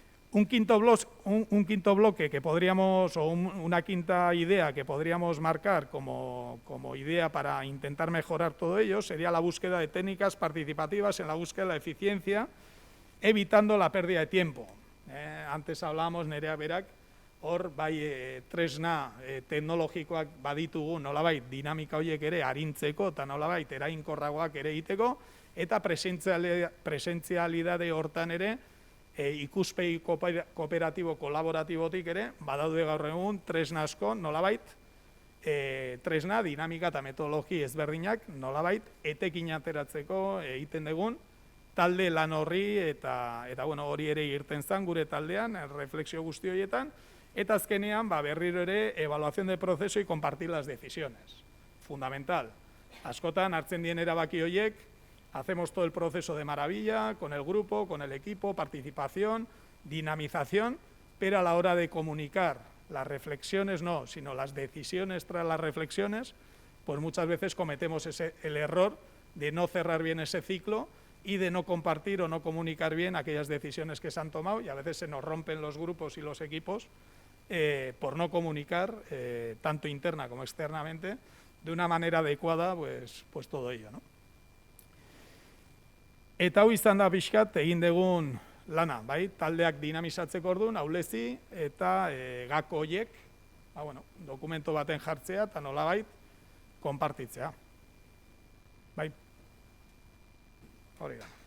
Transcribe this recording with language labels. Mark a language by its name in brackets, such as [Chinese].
[Spanish] Un quinto bloque que podríamos, o una quinta idea que podríamos marcar como idea para intentar mejorar todo ello sería la búsqueda de técnicas participativas en la búsqueda de la eficiencia, evitando la pérdida de tiempo. Antes hablábamos, [Basque] Nerea berak, hor bai tresna teknologikoak baditugu nolabait dinamika horiek ere arintzeko eta nolabait eraginkorragoak ere egiteko, eta presentzialidade hortan ere ikuspegi kooperatibo kolaboratibotik ere badaude gaur egun tresna asko nolabait tresna dinamika eta metodologi ezberdinak nolabait etekin ateratzeko egiten dugun talde lan horri eta hori ere irten zen gure taldean reflexio guzti horietan. Eta azkenean, berriro ere, [Spanish] evaluación de proceso y compartir las decisiones. Fundamental. [Basque] Askotan, hartzen dien erabaki horiek, [Spanish] hacemos todo el proceso de maravilla, con el grupo, con el equipo, participación, dinamización, pero a la hora de comunicar las reflexiones no, sino las decisiones tras las reflexiones, pues muchas veces cometemos el error de no cerrar bien ese ciclo y de no compartir o no comunicar bien aquellas decisiones que se han tomado, y a veces se nos rompen los grupos y los equipos por no comunicar, tanto interna como externamente, de una manera adecuada, pues todo ello, ¿no? [Basque] Eta hau izan da pixkat egin dugun lana, bai, taldeak dinamizatzeko orduan, ahulezi eta gako horiek, dokumento baten jartzea eta nolabait konpartitzea. Bai, hori da.